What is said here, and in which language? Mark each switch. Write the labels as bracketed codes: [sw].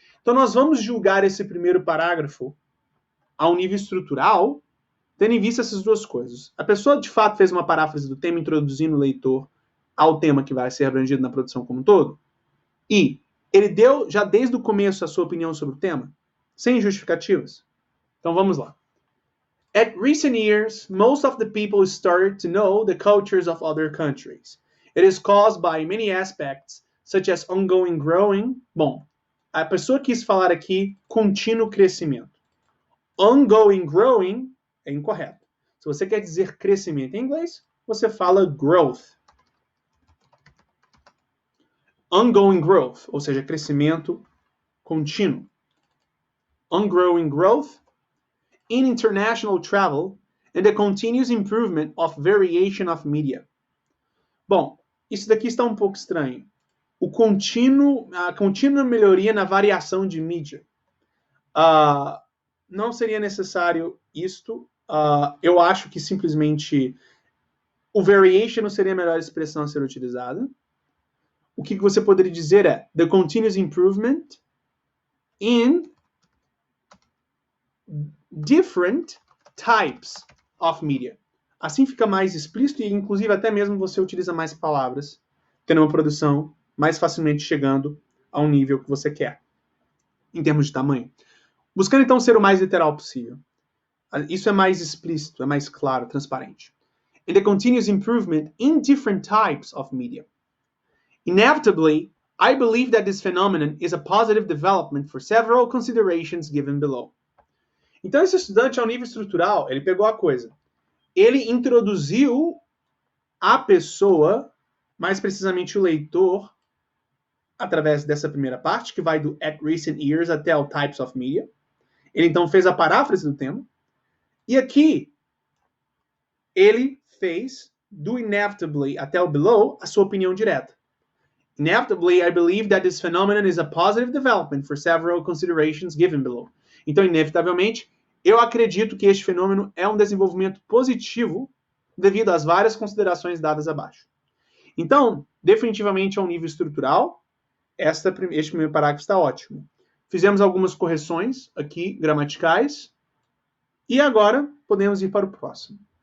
[pt] Então, nós vamos julgar esse primeiro parágrafo ao nível estrutural, tendo em vista essas duas coisas. A pessoa, de fato, fez uma paráfrase do tema, introduzindo o leitor ao tema que vai ser abrangido na produção como um todo, e ele deu, já desde o começo, a sua opinião sobre o tema, sem justificativas. Então, vamos lá. [en] At recent years, most of the people started to know the cultures of other countries. It is caused by many aspects, such as ongoing growing. [pt] Bom, a pessoa quis falar aqui contínuo crescimento. Ongoing growing é incorreto. Se você quer dizer crescimento em inglês, você fala growth. Ongoing growth, ou seja, crescimento contínuo. [en] Ongoing growth in international travel and the continuous improvement of variation of media. [pt] Bom, isso daqui está um pouco estranho. A contínua melhoria na variação de mídia. Não seria necessário isto. Eu acho que simplesmente o variation não seria a melhor expressão a ser utilizada. O que você poderia dizer é [en] the continuous improvement in different types of media. [pt] Assim fica mais explícito e, inclusive, até mesmo você utiliza mais palavras, tendo uma produção mais facilmente chegando ao nível que você quer, em termos de tamanho. Buscando, então, ser o mais literal possível. Isso é mais explícito, é mais claro, transparente. [en] And the continuous improvement in different types of media. Inevitably, I believe that this phenomenon is a positive development for several considerations given below. [pt] Então, esse estudante, ao nível estrutural, ele pegou a coisa. Ele introduziu a pessoa, mais precisamente o leitor, através dessa primeira parte, que vai do at recent years até o types of media. Ele, então, fez a paráfrase do tema. E aqui, ele fez do inevitably até o below a sua opinião direta. [en] Inevitably, I believe that this phenomenon is a positive development for several considerations given below. [pt] Então, inevitavelmente, eu acredito que este fenômeno é um desenvolvimento positivo devido às várias considerações dadas abaixo. Então, definitivamente, ao nível estrutural, este primeiro parágrafo está ótimo. Fizemos algumas correções aqui, gramaticais, e agora podemos ir para o próximo.